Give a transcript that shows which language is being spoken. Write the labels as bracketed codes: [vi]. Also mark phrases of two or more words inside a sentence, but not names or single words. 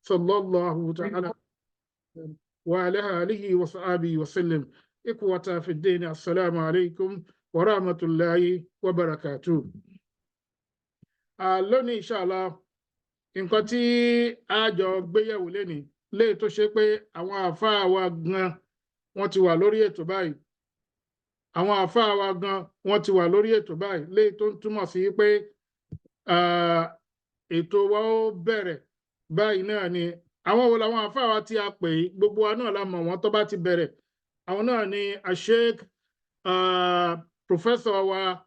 [ar] صلى الله تعالى وعلى آله وصحبه وسلم. إخوة في الدين السلام عليكم ورحمة الله وبركاته. [yo] lónìí inshallah nǹkan tí a jọ gbéyẹ̀wò lénìí léè tó ṣe pé àwọn àáfàá wa gan wọ́n ti wà lórí ètò báyìí àwọn àáfàá wa gan wọ́n ti wà lórí ètò báyìí léè tó ń túmọ̀ sí pé ètò wa ó bẹ̀rẹ̀ báyìí náà ni àwọn wo làwọn àáfàá wa tí a pè é gbogbo wa náà la mọ̀ wọ́n tó bá ti bẹ̀rẹ̀ àwọn náà ni Sheikh Professor wa